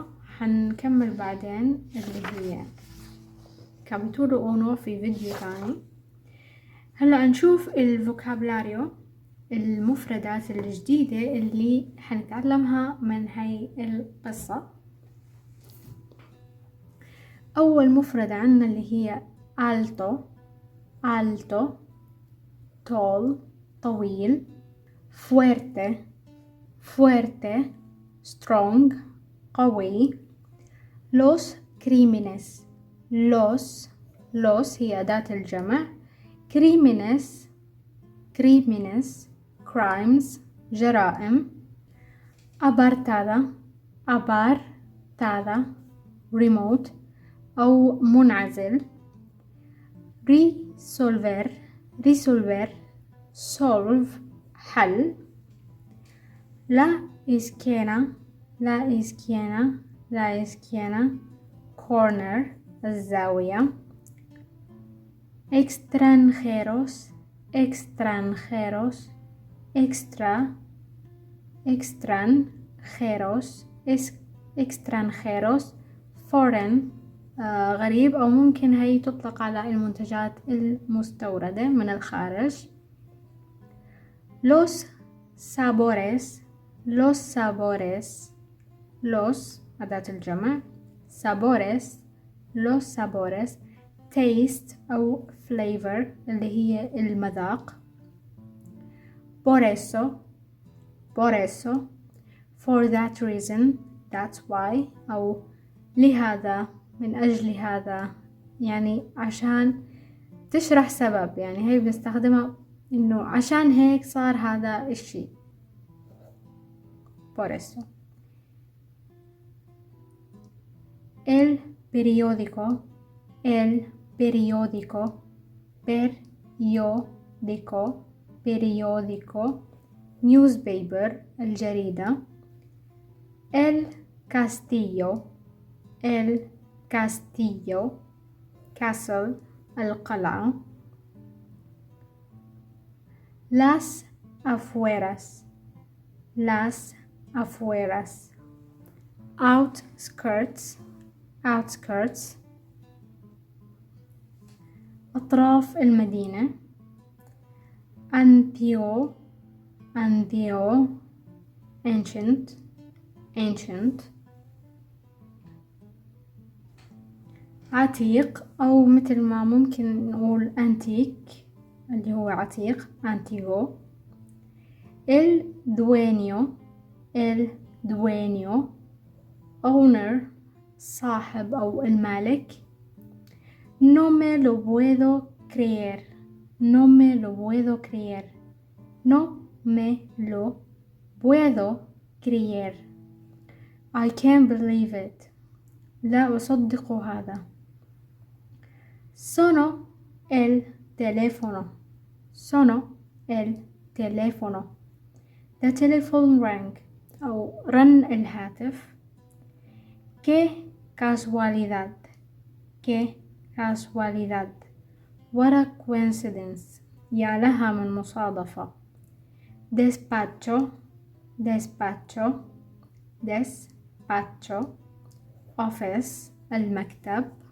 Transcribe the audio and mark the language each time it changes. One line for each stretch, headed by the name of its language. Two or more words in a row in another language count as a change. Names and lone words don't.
Arabic: حنكمل بعدين اللي هي
Spanish: capítulo uno
Arabic: في فيديو تاني. هلأ نشوف الفوكابلاريو، المفردات الجديدة اللي حنتعلمها من هاي القصة. أول مفردة عنا اللي هي
Spanish: alto alto
Arabic: tall طويل،
Spanish: fuerte fuerte
Arabic: strong قوي،
Spanish: los crímenes
Arabic: los هي أداة الجمع، crímenes crimes جرائم، apartada remote أو منعزل، resolver solve حل،
Spanish: la izquierda corner الزاوية، extranjeros extranjeros
Arabic: foreign غريب، أو ممكن هي تطلق على المنتجات المستوردة من الخارج.
Spanish: los sabores
Arabic: أداة الجمع،
Spanish: los sabores
Arabic: taste أو flavor اللي هي المذاق،
Spanish: por eso
English: for that reason that's why
Arabic: أو لهذا من أجل هذا، يعني عشان تشرح سبب، يعني هي بنستخدمها إنه عشان هيك صار هذا الشيء.
Spanish: por eso el periódico newspaper الجريدة، el castillo castle القلعة، las afueras
Arabic: outskirts أطراف المدينة، antiguo ancient عتيق، أو مثل ما ممكن نقول antique اللي هو عتيق antiguo، el dueño owner صاحب أو المالك،
Spanish: no me lo puedo creer
English: I can't believe it
Arabic: لا أصدق هذا.
Spanish: sonó el teléfono
English: the telephone rang
Arabic: أو رن الهاتف.
Spanish: qué casualidad
English: what a coincidence
Arabic: يا لها من مصادفة.
Spanish: despacho office المكتب.